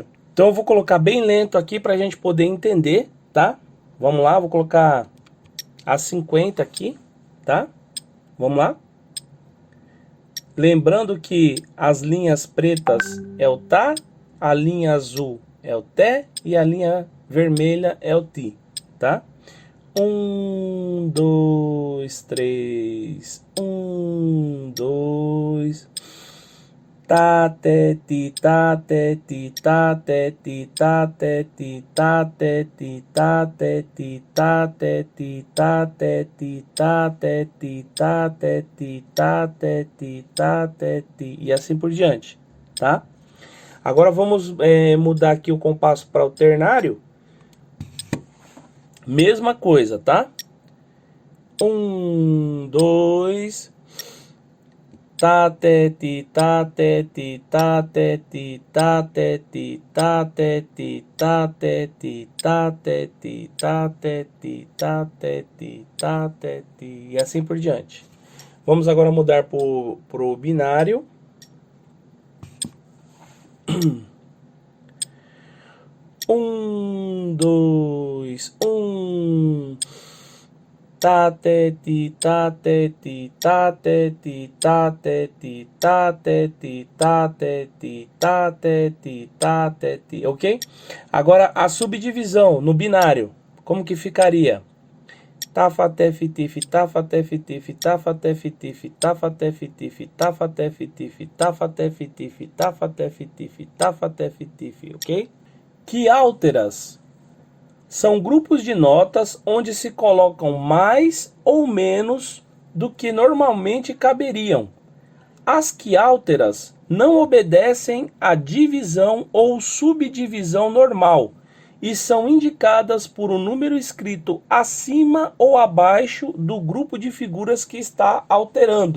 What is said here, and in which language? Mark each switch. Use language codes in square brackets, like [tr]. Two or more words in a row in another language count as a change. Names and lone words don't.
[pt] Então eu vou colocar bem lento aqui para a gente poder entender, tá? Vamos lá, vou colocar a 50 aqui, tá? Vamos lá. Lembrando que as linhas pretas é o tá, a linha azul é o té e a linha vermelha é o ti, tá? 1, 2, 3, 1, 2... tá, té, ti, tá, té, ti, tá, té, ti, tá, té, ti, tá, té, ti, tá, té, ti, tá, té, ti, tá, té, ti, tá, té, ti, tá, té, ti, tá, té, ti, tá, té, ti, e assim por diante, tá? Agora vamos mudar aqui o compasso para o ternário. Mesma coisa, tá? 1, 2... tá, té, ti, tá, té, ti, tá, té, ti, tá, té, ti, tá, té, ti, tá, té, ti, tá, té, ti, tá, té, ti, tá, té, ti, tá, té, ti, e assim por diante. Vamos agora mudar pro binário. Um, dois, um. Tá, tete, tá, tete, tá, tete, tá, tete, tá, tete, tá, tete, tá, tete, tá, tete, ok? Agora a subdivisão no binário, como que ficaria? Tafa, tef, tif, tafa, tef, tif, tafa, tef, tif, tafa, tef, tif, tafa, tef, tif, tafa, tef, tif, tafa, tef, tif, tafa, tef, tif, ok? Quiálteras são grupos de notas onde se colocam mais ou menos do que normalmente caberiam. As quiálteras não obedecem à divisão ou subdivisão normal e são indicadas por um número escrito acima ou abaixo do grupo de figuras que está alterando.